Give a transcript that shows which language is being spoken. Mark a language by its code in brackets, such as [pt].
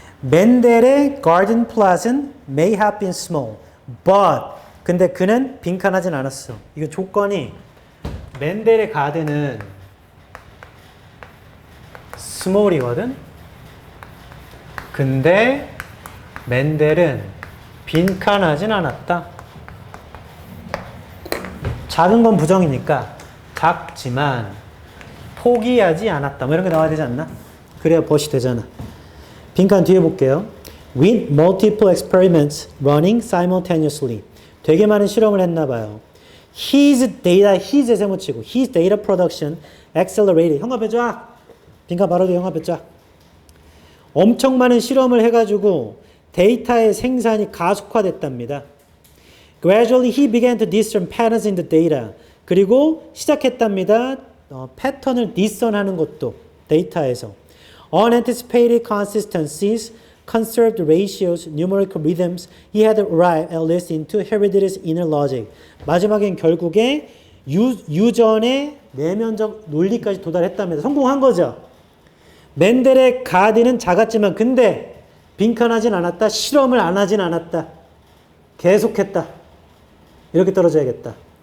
[en] 멘델의 garden plot은 may have been small, but [ko] 근데 그는 빈칸하진 않았어. 이거 조건이 멘델의 가든은 small이거든. 근데 멘델은 빈칸하진 않았다. 작은 건 부정이니까 작지만 포기하지 않았다. 뭐 이런 게 나와야 되지 않나? 그래야 벗이 되잖아. 빈칸 뒤에 볼게요. [en] With multiple experiments running simultaneously. [ko] 되게 많은 실험을 했나 봐요. [en] His data에 세모치고 His data production accelerated. [ko] 형광펜 쫙. 빈칸 바로 뒤에 형광펜 쫙. 엄청 많은 실험을 해가지고 데이터의 생산이 가속화됐답니다. [en] Gradually he began to discern patterns in the data. [ko] 그리고 시작했답니다. 패턴을 discern하는 것도 데이터에서. [en] Unanticipated consistencies, conserved ratios, numerical rhythms, he had arrived at least into Herodotus' inner logic. [ko] 마지막엔 결국에 유전의 내면적 논리까지 도달했답니다. 성공한 거죠. 멘델의 가디는 작았지만 근데 빈칸하진 않았다. 실험을 안 하진 않았다. 계속했다. 이렇게 떨어져야겠다.